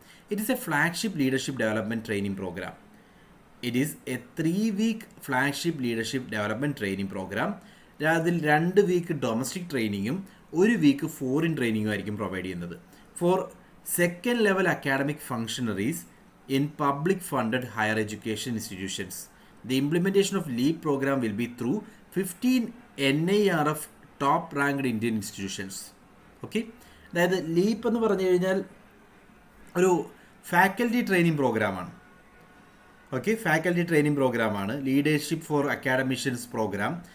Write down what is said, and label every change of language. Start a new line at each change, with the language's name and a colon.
English: It is a flagship leadership development training program. It is a 3-week flagship leadership development training program.
Malayalam: അതിൽ 2 week domestic ട്രെയിനിങ്ങും 1 week foreign ട്രെയിനിങ്ങും ആയിരിക്കും provide ചെയ്യുന്നത്.
English: For second level academic functionaries in public funded higher education institutions. The implementation of LEAP program will be through 15 NIRF top ranked Indian institutions.
Malayalam: Okay, അതായത് leap എന്ന് പറഞ്ഞു കഴിഞ്ഞാൽ ഒരു faculty training പ്രോഗ്രാമാണ്. Faculty training പ്രോഗ്രാമാണ്. Leadership four academicians programme.